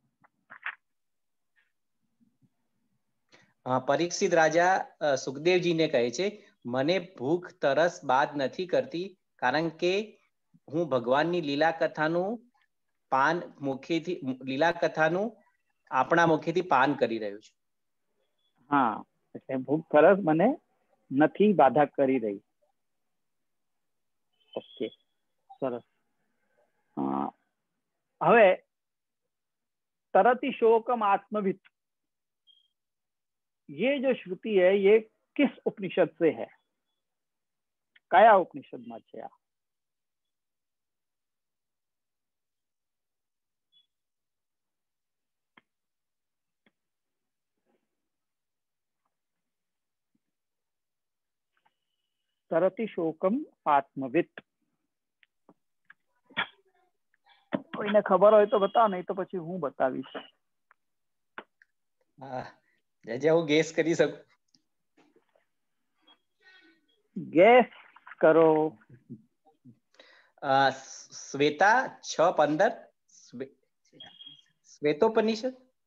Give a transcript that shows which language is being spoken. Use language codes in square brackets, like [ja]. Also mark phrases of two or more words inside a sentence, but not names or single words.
[gu] પરીક્ષિત રાજા સુખદેવજીને કહે છે, મને ભૂખ તરસ બાદ નથી કરતી, કારણ કે હું ભગવાનની લીલા કથાનું આપણા મુખેથી પાન કરી રહ્યો છું. હા, એટલે ભૂખ તરસ મને નથી બાધા કરી રહી. ઓકે, સરસ. [sa] હવે तरति शोकम आत्मवित, [hi] ये जो श्रुति है ये किस उपनिषद से है? कया उपनिषद में છે? [sa] तरति शोकम आत्मवित. [gu] કોઈને ખબર હોય તો બતાવો, નહીં તો પછી હું બતાવીશ. હું ગેસ કરી શકું? ગેસ કરો. શ્વેતા 6:15, શ્વેતોપનિષદ.